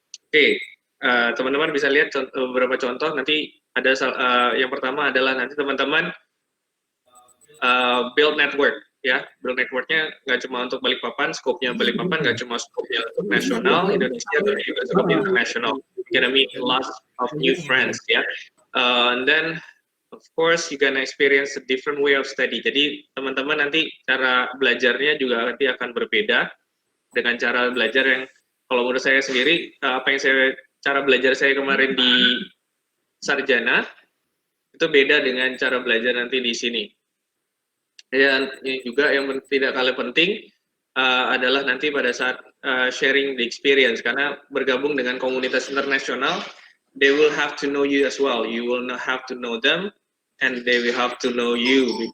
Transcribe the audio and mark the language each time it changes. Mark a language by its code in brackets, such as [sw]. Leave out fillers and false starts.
[id] Oke, teman-teman bisa lihat beberapa contoh. Nanti ada yang pertama adalah nanti teman-teman build network, ya. Build networknya nggak cuma untuk Balikpapan, skopnya Balikpapan nggak cuma skopnya untuk nasional Indonesia, tapi juga skop internasional. [en] You're gonna meet a lot of new friends, ya. And then of course you gonna experience a different way of study. [id] Jadi teman-teman nanti cara belajarnya juga nanti akan berbeda dengan cara belajar yang kalau menurut saya sendiri cara belajar saya kemarin di sarjana itu beda dengan cara belajar nanti di sini. Dan juga yang tidak kalah penting adalah nanti pada saat [en] sharing the experience, [id] karena bergabung dengan komunitas internasional, [en] they will have to know you as well. You will not have to know them, and they will have to know you.